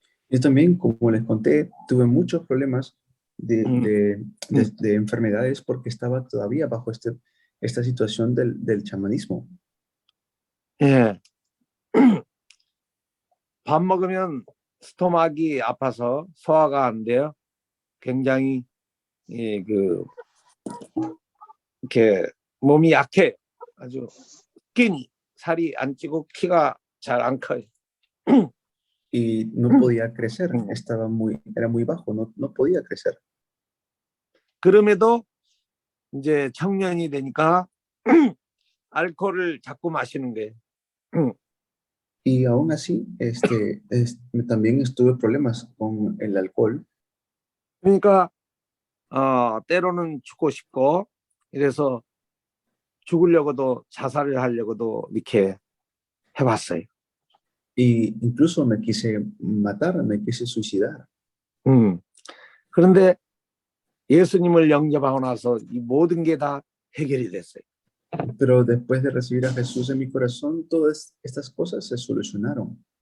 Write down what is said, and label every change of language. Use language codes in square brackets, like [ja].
[es] Yo también, como les conté, tuve muchos problemas de enfermedades porque estaba todavía bajo esta situación del chamanismo. [ko] 예. 밥 먹으면 스토막이 아파서 소화가 안 돼요. 굉장히 이렇게 몸이 약해. 아주 살이 안 찌고 키가 잘 안 커요. [es] Y no podía crecer, era muy bajo, no podía crecer. [ko] 그럼에도 이제 청년이 되니까 알코올을 자꾸 마시는 거예요. [es] Y aún así, también estuve problemas con el alcohol. [ko] 그러니까 때로는 죽고 싶고 이래서 죽으려고도 자살을 하려고도 이렇게 해봤어요. [es] Y incluso me quise matar, me quise suicidar. [ko] 그런데 예수님을 영접하고 나서 이 모든 게 다 해결이 됐어요. [es] Pero después de recibir a Jesús en mi corazón, todas estas cosas se solucionaron.